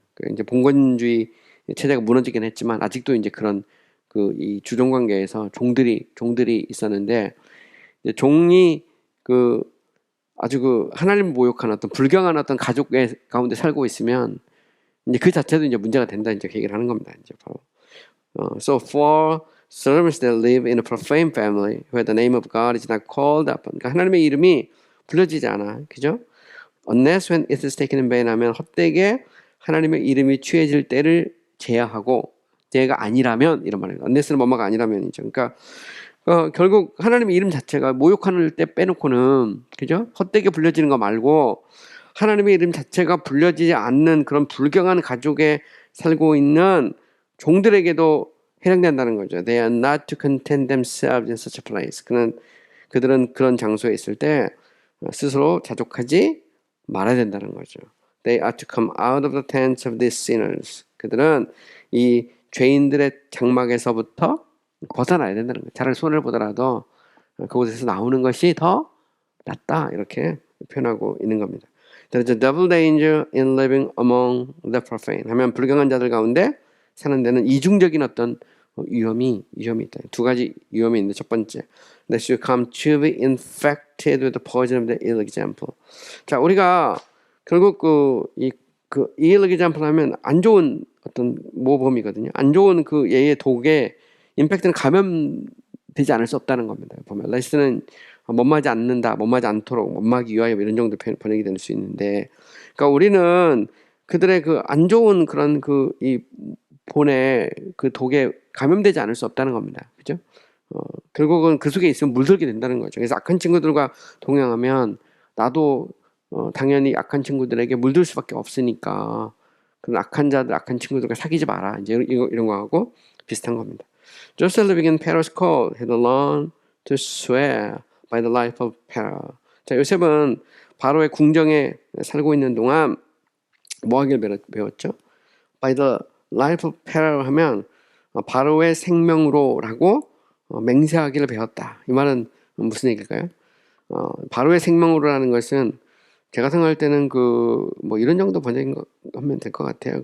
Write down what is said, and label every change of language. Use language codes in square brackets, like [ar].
[ko] 그러니까 이제 봉건주의 체제가 무너지긴 했지만 아직도 이제 그런 그 이 주종 관계에서 종들이 있었는데 이제 종이 그 아주 그 하나님 모욕한 어떤 불경한 어떤 가족의 가운데 살고 있으면 이제 그 자체도 이제 문제가 된다 이제 그 얘기를 하는 겁니다. 이제 바로 [en] so for servants that live in a profane family where the name of God is not called upon. [ko] 그러니까 하나님의 이름이 불려지지 않아, 그죠? [en] Unless when it is taken in vain [ko] 하면 헛되게 하나님의 이름이 취해질 때를 제하고 제가 아니라면 이런 말이에요. unless는 뭐뭐가 아니라면이죠. 그러니까 결국 하나님의 이름 자체가 모욕하는 때 빼놓고는 그죠? 헛되게 불려지는 거 말고 하나님의 이름 자체가 불려지지 않는 그런 불경한 가족에 살고 있는 종들에게도 해당된다는 거죠. [en] They are not to content themselves in such a place. [ko] 그들은 그런 장소에 있을 때 스스로 자족하지 말아야 된다는 거죠. [en] They are to come out of the tents of these sinners. [ko] 그들은 이 죄인들의 장막에서부터 벗어나야 된다는 거예요. 차라리 손해를 보더라도 그곳에서 나오는 것이 더 낫다 이렇게 표현하고 있는 겁니다. [en] There is a double danger in living among the profane. [ko] 하면 불경한 자들 가운데 사는 데는 이중적인 어떤 위험이 있다. 두 가지 위험이 있는데 첫 번째, [en] that you come to be infected with the poison of the ill example. [ko] 자, 우리가 결국 이 ill example 하면 안 좋은 어떤 모범이거든요. 안 좋은 그 얘의 독에 임팩트는 감염되지 않을 수 없다는 겁니다. 보면 레스는 못마지 않는다, 못마지 않도록, 못마기 위하여 이런 정도 번역이 될 수 있는데, 그러니까 우리는 그들의 그 안 좋은 그런 그 이 본의 그 독에 감염되지 않을 수 없다는 겁니다. 그죠? 결국은 그 속에 있으면 물들게 된다는 거죠. 그래서 악한 친구들과 동행하면 나도 당연히 악한 친구들에게 물들 수밖에 없으니까 그런 악한 자들, 악한 친구들과 사귀지 마라. 이제 이런 거하고 비슷한 겁니다. [en] Joseph living in Pharaoh's court had learned to swear by the life of Pharaoh. [ko] 자, 요셉은 바로의 궁정에 살고 있는 동안 뭐 하길 배웠죠? [en] By the life of Pharaoh [ko] 하면 바로의 생명으로라고 맹세하기를 배웠다. 이 말은 무슨 얘기일까요? 바로의 생명으로라는 것은 제가 생각할 때는 그 뭐 이런 정도 번역인 거 하면 될 것 같아요.